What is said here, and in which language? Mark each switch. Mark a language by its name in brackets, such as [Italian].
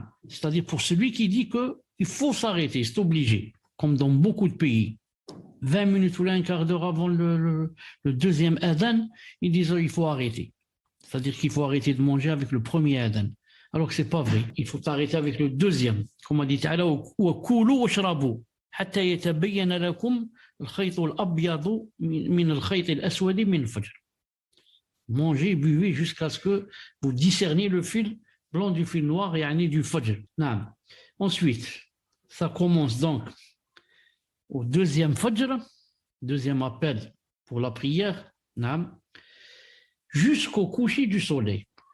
[French] C'est-à-dire pour celui qui dit qu'il faut s'arrêter, c'est obligé, comme dans beaucoup de pays. 20 minutes ou un quart d'heure avant le deuxième adhan, ils disent qu'il faut arrêter. C'est-à-dire qu'il faut arrêter de manger avec le premier adhan. Alors que ce n'est pas vrai. Il faut arrêter avec le deuxième. Comme on dit, [Arabic] وَكُولُوا وَاشْرَبُوا حَتَّى يَتَبَيَّنَ لَكُمْ الْخَيْطُ الْأَبْيَضُ مِنَ الْخَيْطِ الْأَسْوَدِ مِنَ الْفَجْرِ. [French] Mangez, buvez jusqu'à ce que vous discerniez le fil blanc du fil noir et du fajr. Ensuite, ça commence donc au deuxième fajr, deuxième appel pour la prière, jusqu'au coucher du soleil.